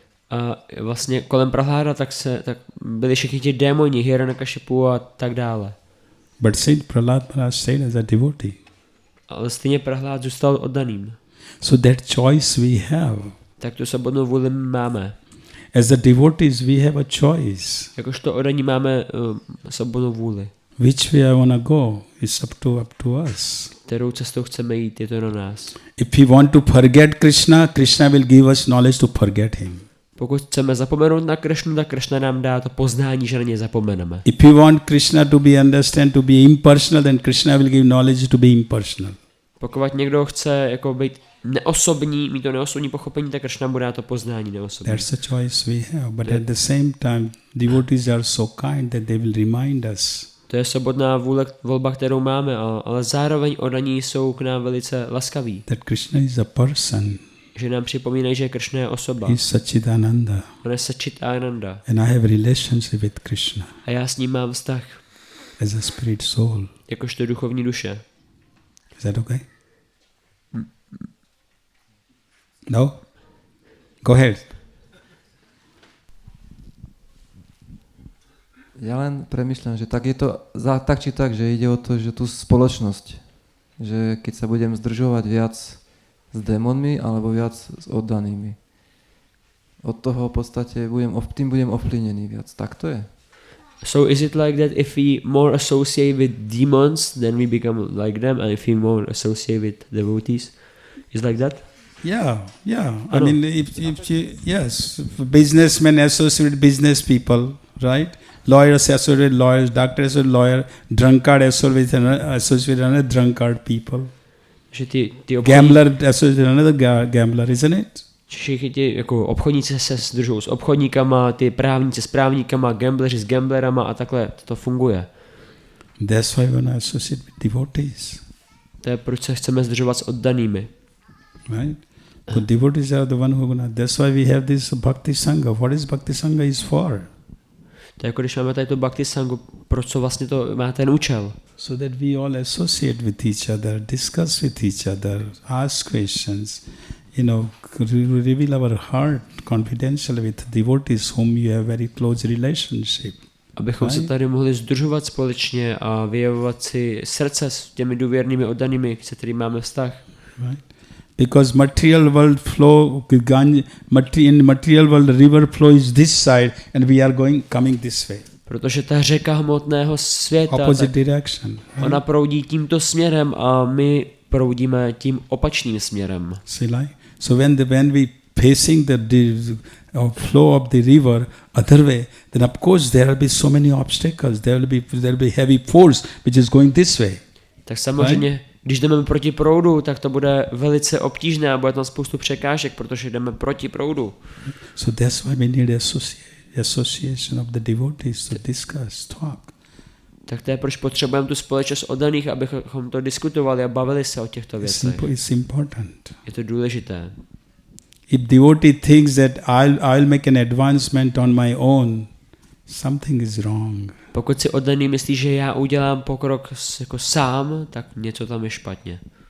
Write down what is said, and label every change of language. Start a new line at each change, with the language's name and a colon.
Czech: A vlastně kolem Prahláda tak byli všichni ti démoni, Hiranyakashipu a tak dále.
English: But Saint Prahlad Maharaj stayed as a devotee.
Czech: Ale stejně Prahlád zůstal oddaným.
English: So that choice we have.
Czech: Tak tu svobodnou vůli máme.
English: As the devotees, we have a choice.
Czech: Jakožto oddaní máme svobodnou vůli.
English: Which way I want to go is up to us.
Czech: Kterou cestou chceme jít, je to na nás.
English: If we want to forget Krishna, Krishna will give us knowledge to forget him.
Czech: Pokud chceme zapomenout na Krishnu, tak Krishna nám dá to poznání, že na ně zapomeneme.
English: If we want Krishna to be understand, to be impersonal, then Krishna will give knowledge to be impersonal.
Czech: Pokud někdo chce jako být neosobní, mít to neosobní pochopení, tak Krishna mu dá to poznání neosobní.
English: That's the choice we have. But at the same time, devotees are so kind that they will remind us.
Czech: To je svobodná volba, kterou máme, ale zároveň oddaní jsou k nám velice laskaví.
English: That Krishna is a person.
Czech: Že nám připomínají, že Krishna je osoba.
English: He is Satchidananda.
Czech: On je Satchitananda.
English: And I have relationship with Krishna.
Czech: A já s ním mám vztah.
English: As a spirit soul.
Czech: Jakožto duchovní duše.
English: Is that okay? No? Go ahead.
Slovak: Ja len premyšľam, že tak je to tak či tak, že ide o to, že tú spoločnosť, že keď sa budem zdržovať viac s démonmi alebo viac s oddanými. Od toho v podstate tým budem ovplyvnený viac. Tak to je.
English: So is it like that if we more associate with demons, then we become like them, and if we more associate with devotees, is like that? Yeah. I mean, if yes, businessmen associate with business people, right? Lawyers associate with lawyers, doctors associate with lawyer, drunkard associate with another drunkard people.
Czech: Že ty
English: gambler associate with another gambler, isn't it?
Czech: Všichni ti jako obchodníci se sdružují s obchodníkama, ty právníci s právníkama, gambleři s gamblerama a takhle to funguje.
English: That's why we want to associate with devotees.
Czech: To je proč se chceme združovat s oddanými.
English: Right? The devotees are the one who gonna. That's why we have this bhakti sangha. What is bhakti sangha is for?
Czech: To je jako když máme tady tu bhakti sangu, proč vlastně to má ten účel?
English: So that we all associate with each other, discuss with each other, ask questions, reveal our heart confidentially with devotees whom you have very close relationship.
Czech: Abychom se tady mohli združovat společně a vyjevovat si srdce s těmi důvěrnými oddanými, se kterými máme vztah.
English: Right? Because material world flow, in material world river flow is this side and we are coming this way.
Czech: Protože ta řeka hmotného světa,
English: opposite direction. Right?
Czech: Ona proudí tímto směrem a my proudíme tím opačným směrem.
English: So when we facing the flow of the river other way, then of course there will be so many obstacles. There will be heavy force which is going this way.
Czech: Tak samozřejmě, right? Když jdeme proti proudu, tak to bude velice obtížné a bude tam spoustu překážek, protože jdeme proti proudu.
English: So that's why we need association of the devotees to discuss, talk.
Czech: Tak to je proč potřebujeme tu společnost oddaných, abychom to diskutovali a bavili se o těchto věcech.
English: It's important.
Czech: Je to důležité.
English: If devotee thinks that I'll make an advancement on my own, something is wrong.
Czech: Pokud si oddaný myslí, že já udělám pokrok jako sám, tak něco tam je špatně.